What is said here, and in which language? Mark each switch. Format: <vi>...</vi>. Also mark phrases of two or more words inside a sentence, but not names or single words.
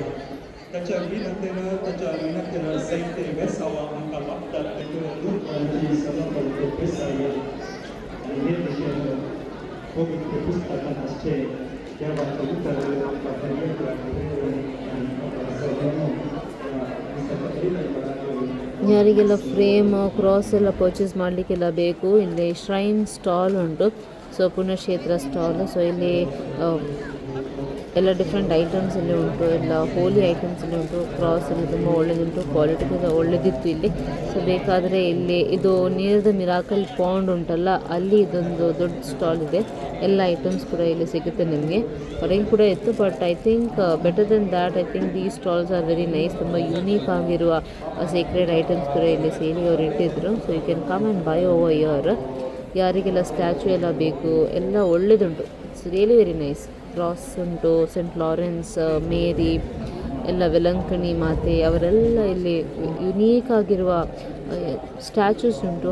<kok>ताच्या विनंतेन सैते वेसावा आमकां लागतात तेतून समर्पण पेसाया. आनी हे दिशेन पवित्र पुस्तकांत आसचे देवाचें उतर आमकां</kok> <kn>ಯಾರಿಗೆಲ್ಲ</kn> <en>frame cross</en> <kn>ಎಲ್ಲ ಪರ್ಚೇಸ್ ಮಾಡಲಿಕ್ಕೆಲ್ಲ ಬೇಕು, ಇಲ್ಲಿ</kn> <en>shrine stall</en> <kn>ಉಂಟು. ಸೊ ಪುಣ್ಯಕ್ಷೇತ್ರ ಸ್ಟಾಲ್. ಸೊ ಇಲ್ಲಿ ಎಲ್ಲ</kn> <en>different items</en> <kn>ಇಲ್ಲಿ ಉಂಟು, ಎಲ್ಲ</kn> <en>holy items</en> <kn>ಇಲ್ಲಿ ಉಂಟು. ಕ್ರಾಸ್ ಎಲ್ಲ ತುಂಬ ಒಳ್ಳೆದುಂಟು, ಕ್ವಾಲಿಟಿ ಕೂಡ ಒಳ್ಳೆದಿತ್ತು ಇಲ್ಲಿ. ಸೊ ಬೇಕಾದರೆ ಇಲ್ಲಿ ಇದು</kn> <en>near the Miracle Pond</en> <kn>ಉಂಟಲ್ಲ, ಅಲ್ಲಿ ಇದೊಂದು ದೊಡ್ಡ ಸ್ಟಾಲ್ ಇದೆ. ಎಲ್ಲ ಐಟಮ್ಸ್ ಕೂಡ ಇಲ್ಲಿ ಸಿಗುತ್ತೆ ನಿಮಗೆ. ಹೊರಗೆ ಕೂಡ ಇತ್ತು,</kn> <en>but I think better than that. I think these stalls are very nice.</en> <kn>ತುಂಬ ಯೂನೀಕ್ ಆಗಿರುವ</kn> <en>secret items</en> <kn>ಕೂಡ ಇಲ್ಲಿ ಸೇಲಿಗೆ ಅವ್ರು ಇಟ್ಟಿದ್ರು.</kn> <en>so you can come and buy over here.</en> <kn>ಯಾರಿಗೆಲ್ಲ ಸ್ಟ್ಯಾಚ್ಯೂ ಎಲ್ಲ ಬೇಕು ಎಲ್ಲ ಒಳ್ಳೆದುಂಟು.</kn> <en>it's really very nice.</en> <kn>ಕ್ರಾಸ್ ಉಂಟು, ಸೆಂಟ್ ಲಾರೆನ್ಸ್, ಮೇರಿ, ಎಲ್ಲ ವೆಲಂಕಣಿ ಮಾತೆ ಅವರೆಲ್ಲ ಇಲ್ಲಿ ಯುನೀಕ್ ಆಗಿರುವ ಸ್ಟ್ಯಾಚ್ಯೂಸ್ ಉಂಟು.</kn>